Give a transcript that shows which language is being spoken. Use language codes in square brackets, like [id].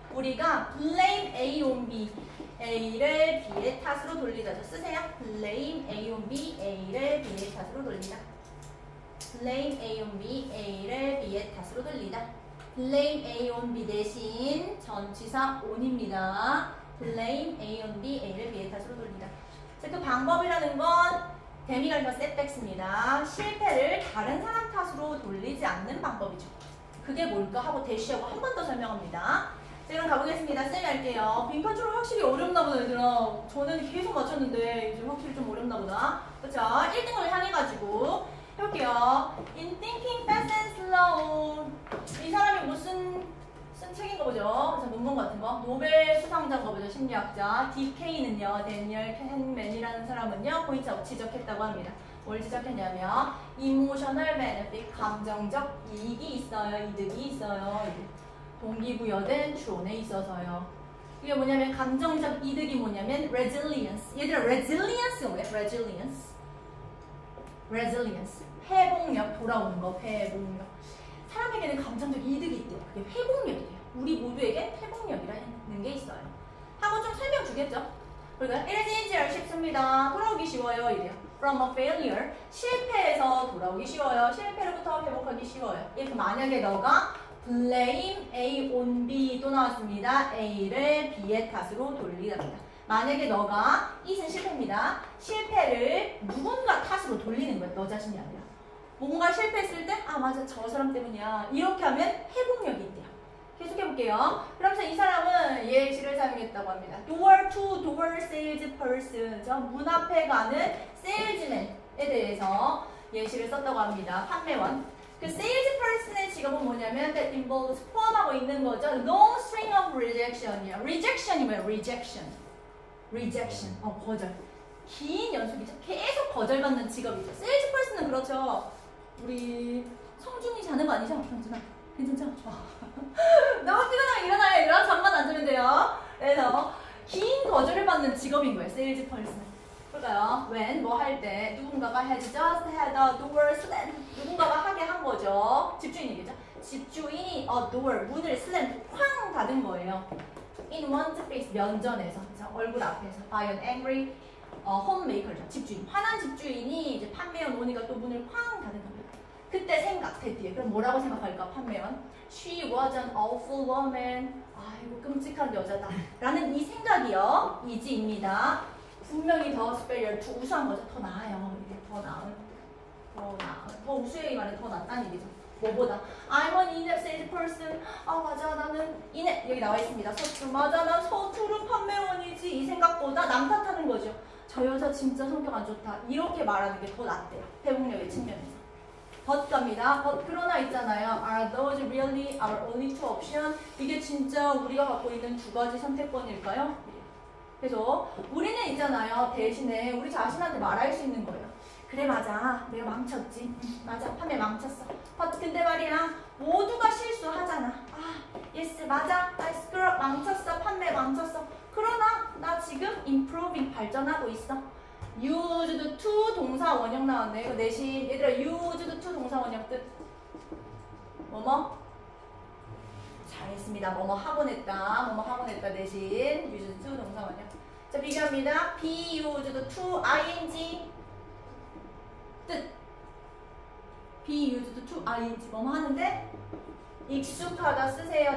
[en] 우리가 blame A on B. [ko] A를 B의 탓으로 돌리다죠. [en] 쓰세요. blame A on B. [ko] A를 B의 탓으로 돌리다. [en] blame A on B. [ko] A를 B의 탓으로 돌리다. [en] blame A on B 대신 전치사 on입니다. blame A on B. [ko] A를 B의 탓으로 돌리다. 자, 그 방법이라는 건 데미갈과 setbacks입니다. 실패를 다른 사람 탓으로 돌리지 않는 방법이죠. 그게 뭘까 하고 대시하고 한 번 더 설명합니다. 자, 그럼 가보겠습니다. 쌤이 할게요. 빈칸 추론 확실히 어렵나 보다, 얘들아. 전에는 계속 맞췄는데 이제 확실히 좀 어렵나 보다. 그쵸? 1등을 향해가지고 해볼게요. [en] In thinking fast and slow. [ko] 이 사람이 무슨 쓴 책인가 보죠? 그래서 논문 같은 거. 노벨 수상자인가 보죠. 심리학자. DK는요, 데니얼 캔맨이라는 사람은요, 포인트하고 지적했다고 합니다. 뭘 지적했냐면, emotional benefit, 감정적 이익이 있어요. 이득이 있어요. 동기부여된 추론에 있어서요. 이게 뭐냐면, 감정적 이득이 뭐냐면, resilience. 얘들아, resilience가 뭐야? [en] resilience. [ko] 회복력, 돌아오는 거, 회복력. 사람에게는 감정적 이득이 있대요. 그게 회복력이래요. 우리 모두에게 회복력이라는 게 있어요. 하고 좀 설명 주겠죠? [en] 그러니까 it is easier, 쉽습니다. [ko] 돌아오기 쉬워요. 이래요. [en] From a failure, [ko] 실패에서 돌아오기 쉬워요. 실패로부터 회복하기 쉬워요. 이렇게 만약에 너가 blame A on B 또 나왔습니다. A를 B의 탓으로 돌리답니다. 만약에 너가 이는 실패입니다. 실패를 누군가 탓으로 돌리는 거예요. 너 자신이 아니라. 뭔가 실패했을 때, 맞아, 저 사람 때문이야. 이렇게 하면 회복력이 있대요. 계속해볼게요. 그러면서 이 사람은 예시를 사용했다고 합니다. [en] door to door salesperson. [ko] 저 문 앞에 가는 salesman에 대해서 예시를 썼다고 합니다. 판매원. 그 salesperson의 직업은 뭐냐면 [en] that involves [ko] 포함하고 있는 거죠. [en] long string of rejection이야. rejection이 뭐예요? [ko] rejection. 거절. 긴 연속이죠. 계속 거절받는 직업이죠. salesperson은 그렇죠. 우리 성준이 자는 거 아니죠? 성준아, 괜찮죠? 너무 피곤하면 일어나요. 일어나 잠만 앉으면 돼요. 그래서 긴 거절을 받는 직업인 거예요. 세일즈 펄슨. 볼까요? [en] when [ko] 뭐 할 때 누군가가 [en] had just had a door slam. [ko] 누군가가 하게 한 거죠. 집주인이겠죠? 집주인이 a door 문을 slam 쾅 닫은 거예요. [en] in one's face 면전에서 그렇죠? [ko] 얼굴 앞에서 by an angry 홈메이커죠. 집주인. 화난 집주인이 이제 판매원 오니까 또 문을 쾅 닫은 겁니다. 그때 생각했대요. 그럼 뭐라고 생각할까? 판매원. [en] She was an awful woman. [ko] 아이고 끔찍한 여자다. 라는 이 생각이요. 이지입니다. 분명히 더 [en] superior to [ko] 우수한 거죠. 더 나아요. 이게 더 나은. 더 우수의 말에 더 낫다는 얘기죠. 뭐보다? [en] I'm an inept salesperson. [ko] 맞아, 나는 inept. 여기 나와 있습니다. 서투른. 맞아, 난 서투른 판매원이지. 이 생각보다 남 탓하는 거죠. 저 여자 진짜 성격 안 좋다. 이렇게 말하는 게 더 낫대요. 회복력의 측면에서. but 갑니다. but 그러나 있잖아요. [en] Are those really our only two option? [ko] 이게 진짜 우리가 갖고 있는 두 가지 선택권일까요? 그래서 우리는 있잖아요. 대신에 우리 자신한테 말할 수 있는 거예요. 그래 맞아. 내가 망쳤지. 맞아. 판매 망쳤어. but 근데 말이야. 모두가 실수하잖아. 아, yes 맞아. [en] I screw up 망쳤어. [ko] 판매 망쳤어. 그러나 나 지금 [en] improving [ko] 발전하고 있어. used to 동사 원형 나왔네. 이거 대신 얘들아 used to 동사 원형 뜻 뭐뭐? 잘했습니다. 뭐뭐 하곤 했다. 뭐뭐 하곤 했다 대신 used to 동사 원형. 자 비교합니다. [en] be used to ing 뜻 be used to ing [ko] 뭐뭐 하는데 익숙하다 쓰세요.